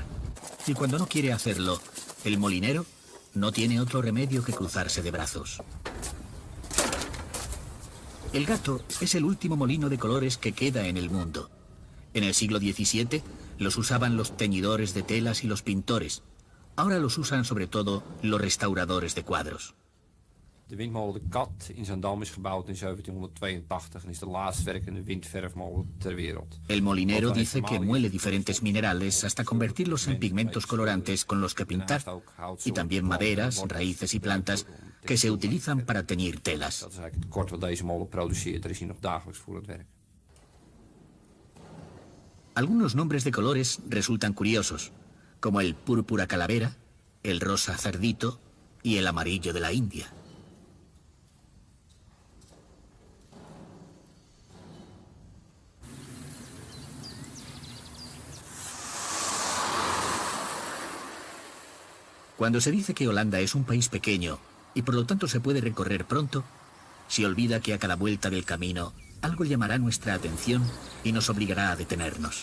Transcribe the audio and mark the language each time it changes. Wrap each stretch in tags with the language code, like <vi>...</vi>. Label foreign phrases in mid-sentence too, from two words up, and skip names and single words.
<es>Y cuando no quiere hacerlo, el molinero no tiene otro remedio que cruzarse de brazos. El Gato es el último molino de colores que queda en el mundo. En el siglo XVII los usaban los teñidores de telas y los pintores. Ahora los usan sobre todo los restauradores de cuadros.</es> <nl>De windmolen De Kat in Zaandam is gebouwd in 1782 en is de laatst werkende windverfmolen ter wereld.</nl> <es>El molinero dice que muele diferentes minerales hasta convertirlos en pigmentos colorantes con los que pintar, y también maderas, raíces y plantas que se utilizan para teñir telas.</es> <nl>Dat is eigenlijk het tekort wat deze molen produceert. Er is hier nog dagelijks voor het werk.</nl> <es>Algunos nombres de colores resultan curiosos, como el púrpura calavera, el rosa cerdito y el amarillo de la India. Cuando se dice que Holanda es un país pequeño y por lo tanto se puede recorrer pronto, se olvida que a cada vuelta del camino algo llamará nuestra atención y nos obligará a detenernos.</es>